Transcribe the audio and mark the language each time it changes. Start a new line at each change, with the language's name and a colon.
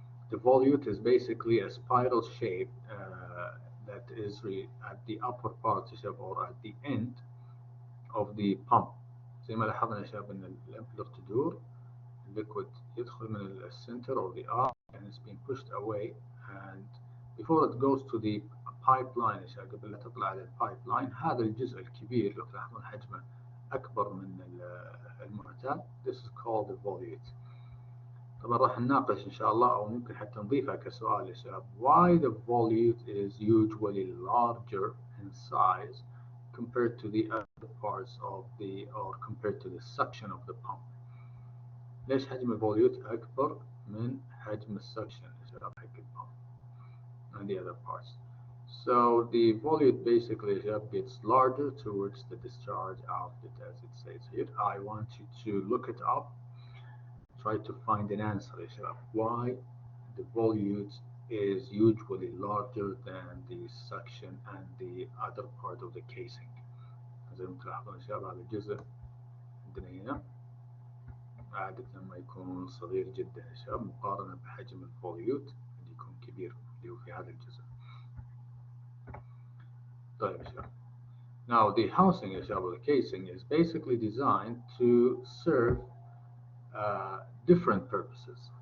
English: The volute is basically a spiral shape that is at the upper part
Arabic: يا شباب,
English: or at the end of the pump.
Arabic: زي ما لاحظنا يا شباب ان الامبلر تدور, liquid يدخل من السنتر
English: or the arm and it's being pushed away,
Arabic: and before it goes to the pipeline يا شباب, قبل لا تطلع على البايبلاين, هذا الجزء الكبير لو تلاحظون حجمه أكبر من المعتاد,
English: this is called the volute.
Arabic: طبعا راح نناقش إن شاء الله أو ممكن حتى نضيفها كسؤال يا شباب,
English: why the volute is usually larger in size compared to the other parts of the or compared to the suction of the pump.
Arabic: ليش حجم الفوليوت أكبر من حجم السكشن حق البump
English: and the other parts. So the volute basically gets larger towards the discharge outlet, as it says here. I want you to look it up, try to find an answer why the volute is usually larger than the suction and the other part of the casing.
Arabic: زي ما تلاحظون شباب هذا الجزء عندنا هنا عادة ما يكون صغير جدا يا شباب مقارنة بحجم الفوليوت اللي يكون كبير اللي هو في هذا الجزء. طيب يا شباب.
English: Now the housing
Arabic: يا شباب
English: the casing is basically designed to serve different purposes.